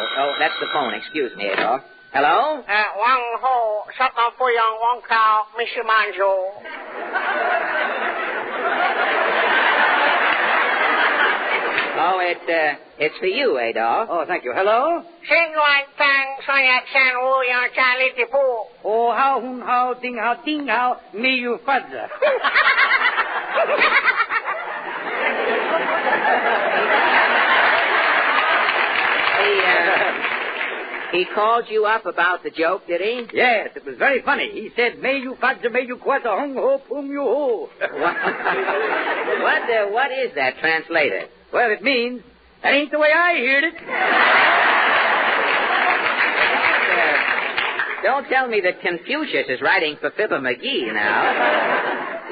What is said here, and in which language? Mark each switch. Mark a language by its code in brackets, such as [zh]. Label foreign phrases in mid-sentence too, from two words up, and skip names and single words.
[en] Oh, that's the phone. Excuse me, Adolphe. Hello? Wang Ho, Shotna Fuyang Wang Kao, Mr. Menjou. Oh, it's for you, Adolphe. Oh, thank you. Hello? Xin Luan Tang, Soya Chan Wu Yang Chan Li Ti Pu. Oh, how, hun, how, ding, how, me you fudge. He called you up about the joke, did he? Yes, it was very funny. He said, may you fudge, may you quat, hung ho, pum you ho. What is that translated? Well, it means, that ain't the way I heard it. Don't tell me that Confucius is writing for Fibber McGee now.